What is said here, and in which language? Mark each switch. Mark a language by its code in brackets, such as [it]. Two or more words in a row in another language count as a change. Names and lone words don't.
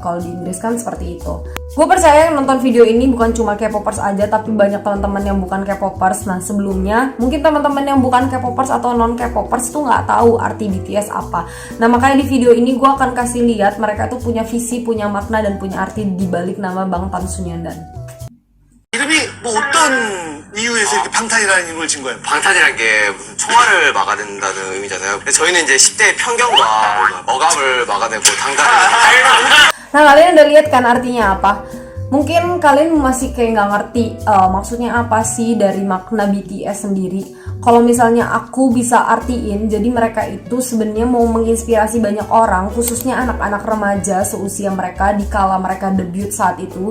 [id] Kalau di Inggris kan seperti itu. Gue percaya yang nonton video ini bukan cuma K-popers aja, tapi banyak teman-teman yang bukan K-popers. Nah, sebelumnya mungkin teman-teman yang bukan K-popers atau non K-popers tuh nggak tahu arti BTS apa. Nah, makanya di video ini gue akan kasih lihat mereka tuh punya visi, punya makna, dan punya arti di balik nama Bangtan Sonyeondan. [ko] 이름이 뭐 어떤 이유에서 이렇게 방탄이라는 이름을 진 거예요? 방탄이란 게 무슨 총알을 막아낸다는 의미잖아요. 근데 저희는 이제 10대의 편견과 억압을 막아내고 당당히 [id] Nah, kalian udah lihat kan artinya apa? Mungkin kalian masih kayak nggak ngerti maksudnya apa sih dari makna BTS sendiri. Kalau misalnya aku bisa artiin, jadi mereka itu sebenarnya mau menginspirasi banyak orang, khususnya anak-anak remaja seusia mereka di kala mereka debut saat itu.